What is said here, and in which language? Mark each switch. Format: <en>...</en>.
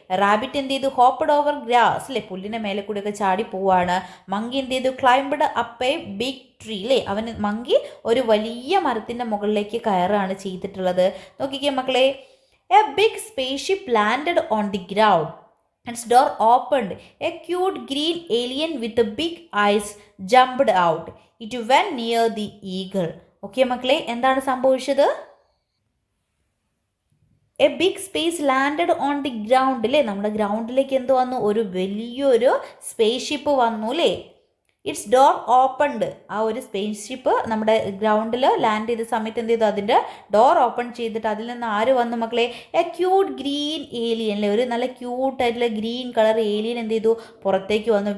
<ml>Rabbit എന്ത് ചെയ്തു,</ml> <en>hopped over grass</en> <ml>അല്ലേ, പുല്ലിൻ്റെ മേലെ കൂടെയൊക്കെ ചാടി പോവാണ്. മങ്കി എന്ത് ചെയ്തു,</ml> <en>climbed up a big tree</en> <ml>അല്ലേ, മങ്കി ഒരു വലിയ മരത്തിൻ്റെ മുകളിലേക്ക് കയറാണ് ചെയ്തിട്ടുള്ളത്. നോക്കിക്കേ മക്കളെ,</ml> <en>A big spaceship landed on the ground, its door opened. A cute green alien with big eyes jumped out. It went near the eagle. Okay</en> <ml>മക്കളെ, എന്താണ് സംഭവിച്ചത്,</ml> <en>A big space landed on the ground അല്ലേ.</en> <ml>നമ്മുടെ ഗ്രൗണ്ടിലേക്ക് എന്ത് വന്നു, ഒരു വലിയൊരു space ship വന്നു അല്ലേ.</ml> <en>its door opened,</en> <ml>ആ ഒരു സ്പേസ് ഷിപ്പ് നമ്മുടെ ഗ്രൗണ്ടിൽ ലാൻഡ് ചെയ്ത സമയത്ത് എന്ത് ചെയ്തു, അതിൻ്റെ ഡോർ ഓപ്പൺ ചെയ്തിട്ട് അതിൽ നിന്ന് ആര് വന്നു മക്കളെ,</ml> <en>a cute green alien</en> <ml>അല്ലേ, ഒരു നല്ല ക്യൂട്ടായിട്ടുള്ള ഗ്രീൻ കളർ ഏലിയൻ എന്ത് ചെയ്തു, പുറത്തേക്ക് വന്നു.</ml>